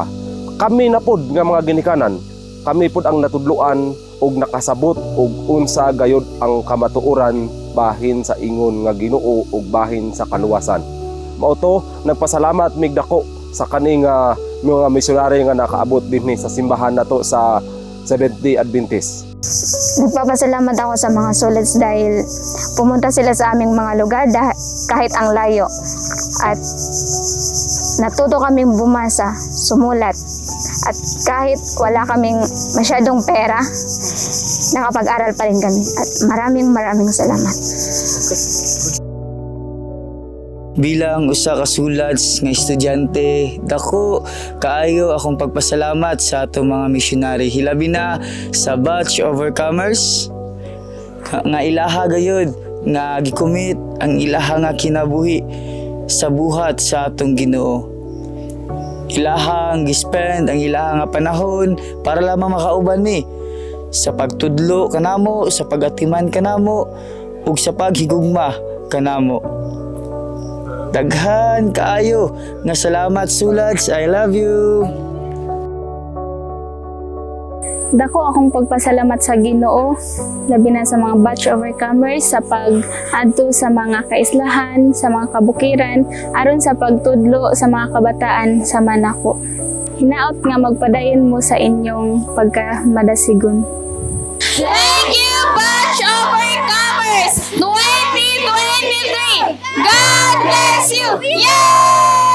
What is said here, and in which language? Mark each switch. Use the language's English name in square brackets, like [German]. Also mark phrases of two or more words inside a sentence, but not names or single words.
[Cebuano] Kami na pod nga mga ginikanan, kami pod ang natudluan ug nakasabot ug unsa gayud ang kamatuoran bahin sa ingon nga Ginoo ug bahin sa kaluwasan. Mao to nagpasalamat mig dako sa kaning mga misyonary nga nakaabot dinhi sa simbahan nato sa Seventh-day Adventist. [Filipino] Nagpapasalamat ako sa mga SULADS dahil pumunta sila sa aming mga lugar kahit ang layo. At natuto kaming bumasa, sumulat. At kahit wala kaming masyadong pera, nakapag-aral pa rin kami. At maraming salamat. [Cebuano] Bilang usa ka SULADS nga estudyante, dako kaayo akong pagpasalamat sa atong mga missionary, hilabi na sa Batch Overcomers nga ilaha gayud nga gikumit ang ilaha nga kinabuhi sa buhat sa atong Ginoo. Ilahang gispend ang ilaha nga panahon para lamang makauban mi sa pagtudlo kanamo, sa pagatiman kanamo ug sa paghigugma kanamo. Daghan kaayo nga salamat SULADS, [English] I love you. [Cebuano] Dako akong pagpasalamat sa Ginoo, labi na sa mga Batch Overcomers sa pag-adto sa mga kaislahan, sa mga kabukiran, aron sa pagtudlo sa mga kabataan sa Manako. Hinaot nga magpadayon mo sa inyong pagkamadasigon. [English] Thank you, Batch Overcomers 2023! God bless you! Yay!